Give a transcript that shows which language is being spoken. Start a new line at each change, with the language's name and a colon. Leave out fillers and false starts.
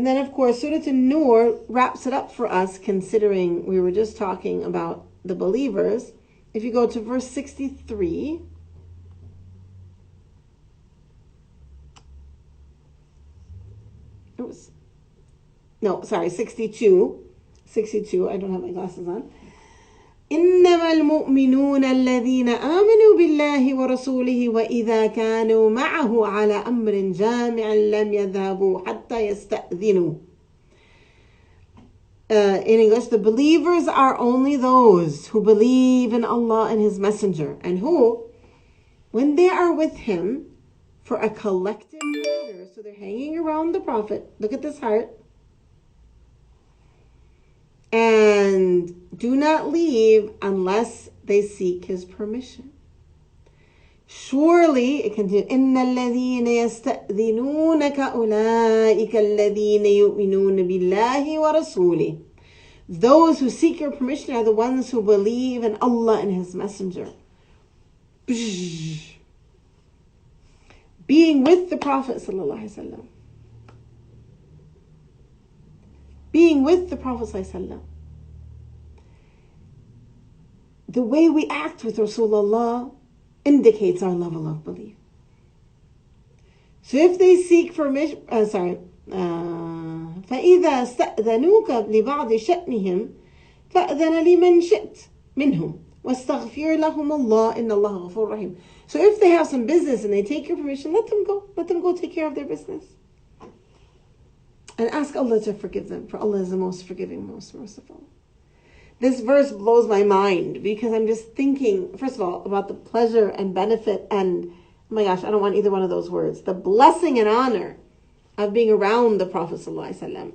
English: And then of course, Surah An-Nur wraps it up for us, considering we were just talking about the believers. If you go to verse 63, it was, no, sorry, 62. 62, I don't have my glasses on.
Arabic: إنما المؤمنون الذين آمنوا بالله ورسوله وإذا كانوا معه على أمر جامع لم يذهبوا حتى يستأذنوا.
English: In English, the believers are only those who believe in Allah and His Messenger, and who, when they are with Him for a collective matter, so they're hanging around the Prophet, look at this heart, and do not leave unless they seek His permission. Surely, it continues,
Arabic: إِنَّ الَّذِينَ يَسْتَأْذِنُونَكَ أُولَٰئِكَ الَّذِينَ يُؤْمِنُونَ بِاللَّهِ وَرَسُولِهِ.
English: Those who seek your permission are the ones who believe in Allah and His Messenger. Being with the Prophet sallallahu alaihi wasallam. Being with the Prophet sallallahu alaihi wasallam. The way we act with Rasulullah indicates our level of belief. So if they seek permission,
Arabic: فَإِذَا اسْتَأْذَنُوكَ لِبَعْضِ شَأْنِهِمْ فَأْذَنَ لِمَنْ شِئْتَ مِنْهُمْ وَاسْتَغْفِرْ لَهُمُ اللَّهِ إِنَّ اللَّهَ غَفُورٌ رَحِيمٌ.
English: So if they have some business and they take your permission, let them go. Let them go take care of their business. And ask Allah to forgive them, for Allah is the most forgiving, most merciful. This verse blows my mind because I'm just thinking, first of all, about the pleasure and benefit and, oh my gosh, I don't want either one of those words, the blessing and honor of being around the Prophet ﷺ.